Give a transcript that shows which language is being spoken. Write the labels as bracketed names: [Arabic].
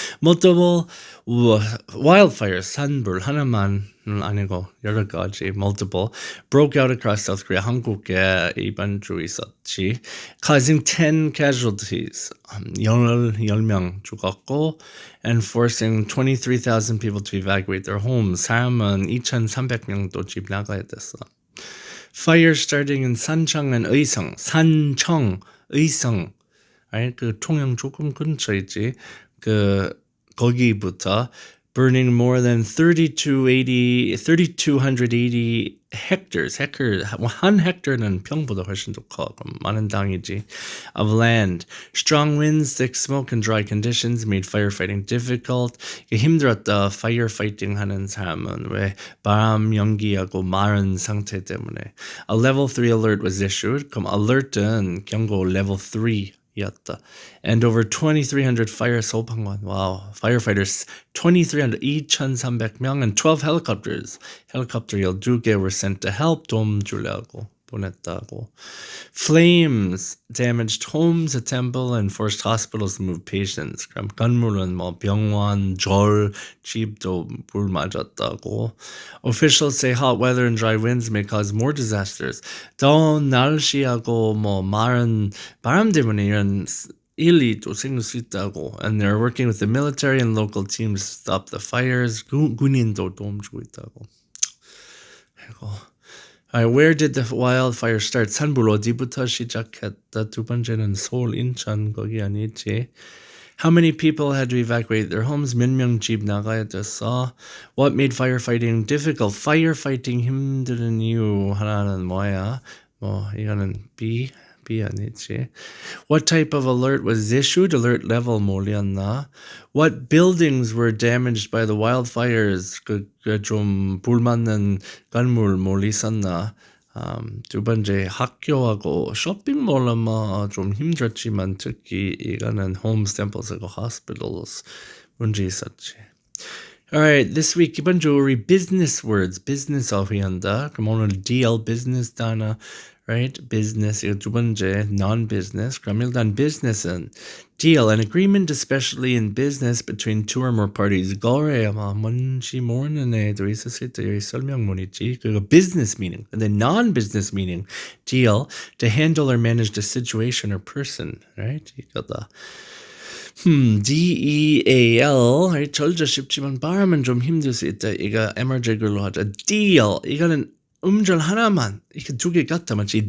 [English] Multiple wildfires, [Korean] 산불 하나만 아니고 여러 가지 [English] multiple broke out across South Korea. [Korean] 한국에 이번 주 있었지. [English] Causing 10 casualties. [Korean] 10명 죽었고 [English] and forcing 23,000 people to evacuate their homes. [Korean] 사람은 2,300명도 집 나가야 됐어. [English] Fire starting in Sancheong and Uiseong. [Korean] 산청, 의성. right? 그 통영 조금 근처이지. [English] 거기부터 burning more than 3,280 hectares. [Korean] 한 헥터는 평보다 훨씬 더 커. 그럼 많은 땅이지. [English] Of land. Strong winds, thick smoke, and dry conditions made firefighting difficult. [Korean] 힘들었다. firefighting 하는 사람은 왜 바람, 연기하고 마른 상태 때문에. [English] A level 3 alert was issued. [Korean] 그럼 alert은 경고 level 3. [English] And over 2,300 fire 소방관. Wow. Firefighters 2,300, 2,300명 and 12 helicopters. Helicopter 12개 were sent to help [Korean] 도움 주려고 보냈다고. [English] Flames damaged homes, a temple, and forced hospitals to move patients. [Korean] 그럼 건물은 병원, 절, 집도 불 맞았다고. [English] Officials say hot weather and dry winds may cause more disasters. [Korean] 더운 날씨하고 마른 바람 때문에 이런 일이 또 생길 수 있다고. [English] And they're working with the military and local teams to stop the fires. [Korean] 군인도 도움 주고 있다고. 아이고. [English] Alright, where did the wildfire start? [Korean] 산불 어디부터 시작했다? 두 번째는 서울, 인천 거기 아니지? [English] How many people had to evacuate their homes? [Korean] 몇 명 집 나가야 됐어? [English] What made firefighting difficult? [Korean] Firefighting 힘든 이유 하나는 뭐야? 이거는 B 아니지. [English] What type of alert was issued? Alert level 뭐였나? What buildings were damaged by the wildfires? [Korean] 좀 불맞는 건물 뭘 있었나? 두 번째 학교하고 쇼핑몰은 좀 힘들었지만 특히 이거는 [English] homes, temples, and hospitals [Korean] 문제 있었지. [English] Alright, this week [Korean] 이번 주 우리 [English] business words, business 어휘한다. [Korean] 그럼 오늘 deal, business 단어, right? Business, 이거 두 번째 non-business. 그럼 일단 [English] business은 deal, an agreement especially in business between two or more parties. [Korean] 거래 뭔지 모르는 애도 있었을 때 여기 설명문이지. [English] 그리고 business meaning. 근데 non-business meaning, deal, to handle or manage a situation or person, right? [Korean] 이거다. DEAL, 절자 쉽지만 발음은 좀 힘들 수 있다. 이거 MRJ글로 하자. deal, 이거는 음절 하나만, 이게 두 개 같다, 맞지?